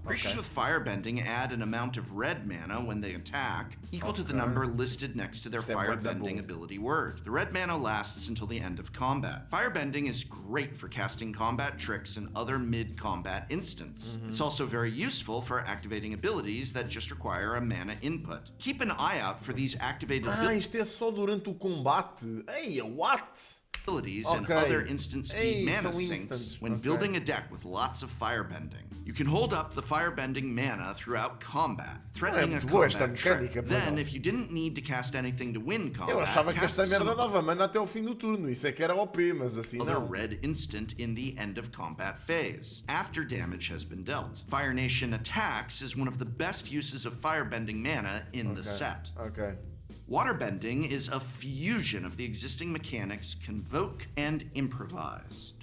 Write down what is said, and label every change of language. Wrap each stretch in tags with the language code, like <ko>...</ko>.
<en>Creatures with firebending add an amount of red mana when they attack, equal to the number listed next to their firebending ability word. The red mana lasts until the end of combat. Firebending is great for casting combat tricks and other mid-combat instants. It's also very useful for activating abilities that just require a mana input. Keep an eye out for these activated</en> <pt>isto é só durante o combate.</pt> <en>Ei, what? Abilities and other instant speed mana sinks when building a deck with lots of firebending. You can hold up the firebending mana throughout combat, threatening a combat trick. Then, if you didn't need to cast anything to win combat,</en> <pt>eu achava que esta merda dava mana até o fim do turno. Isso é que era OP, mas assim não.</pt> <en>Other red instant in the end of combat phase, after damage has been dealt. Fire Nation Attacks is one of the best uses of firebending mana in the set. Okay. Waterbending is a fusion of the existing mechanics Convoke and Improvise.</en>